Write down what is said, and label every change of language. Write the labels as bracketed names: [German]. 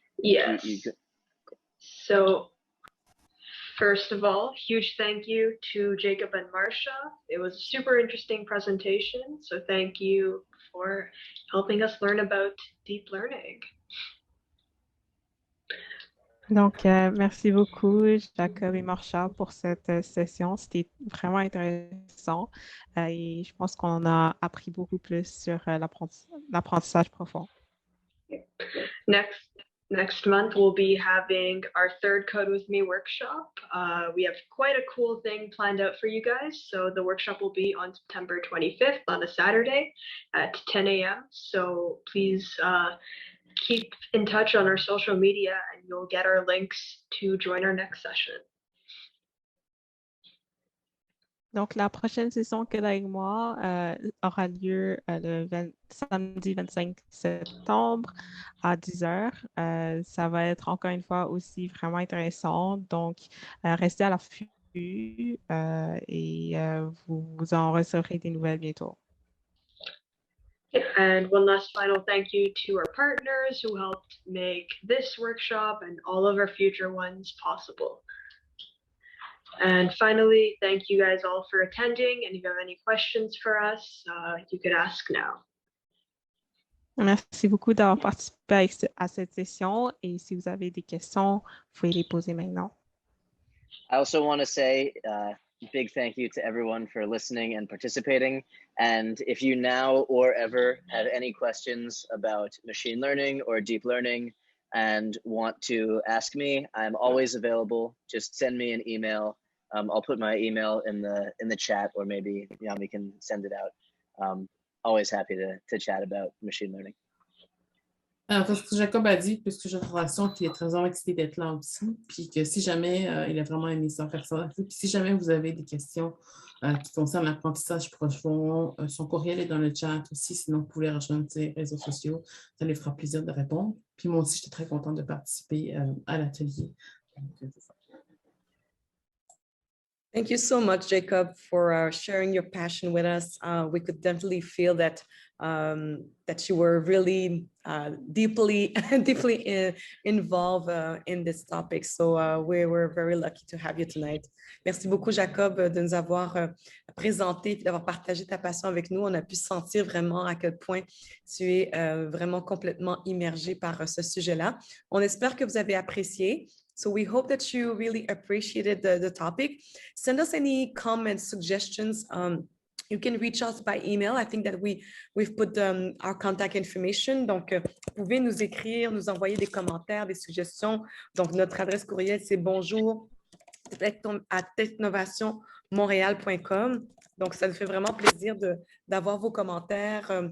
[English] Yes. So first of all, huge thank you to Jacob and Marcia. It was a super interesting presentation, so thank you for helping us learn about deep learning. [French] Donc, merci beaucoup, Jacob et Marcia, pour cette session. C'était vraiment intéressant et je pense qu'on a appris beaucoup plus sur l'apprentissage profond. [English] Next month, we'll be having our third Code With Me workshop. We have quite a cool thing planned out for you guys. So the workshop will be on September 25th on a Saturday at 10 a.m. So please keep in touch on our social media and you'll get our links to join our next session. [French] Donc, la prochaine session que avec moi aura lieu samedi 25 septembre à 10h. Ça va être encore une fois aussi vraiment intéressant. Donc, restez à l'affût et vous en recevrez des nouvelles bientôt. [English] And one last final thank you to our partners who helped make this workshop and all of our future ones possible. And finally, thank you guys all for attending. And if you have any questions for us, you could ask now. [French] Merci beaucoup d'avoir participé à cette session et si vous avez des questions, vous pouvez les poser maintenant. [English] I also want to say big thank you to everyone for listening and participating. And if you now or ever have any questions about machine learning or deep learning and want to ask me, I'm always available. Just send me an email. I'll put my email in the chat, or maybe Yami can send it out. Always happy to chat about machine learning. [French] Parce que Jacob a dit, puisque j'ai l'impression qu'il est très excité d'être là aussi, puis que si jamais il a vraiment aimé ça, faire ça, puis si jamais vous avez des questions qui concernent l'apprentissage profond, son courriel est dans le chat aussi, sinon vous pouvez rejoindre ses réseaux sociaux, ça lui fera plaisir de répondre. Puis moi aussi, j'étais très contente de participer à l'atelier. [English] Thank you so much, Jacob, for sharing your passion with us. We could definitely feel that that you were really deeply involved in this topic. So we were very lucky to have you tonight. [French] Merci beaucoup, Jacob, de nous avoir présenté et d'avoir partagé ta passion avec nous. On a pu sentir vraiment à quel point tu es vraiment complètement immergé par ce sujet-là. On espère que vous avez apprécié. [English] So we hope that you really appreciated the topic. Send us any comments, suggestions. You can reach us by email. I think that we've put our contact information. [French] Donc, vous pouvez nous écrire, nous envoyer des commentaires, des suggestions. Donc, notre adresse courriel, c'est bonjour@technovationmontréal.com. Donc, ça nous fait vraiment plaisir d'avoir vos commentaires,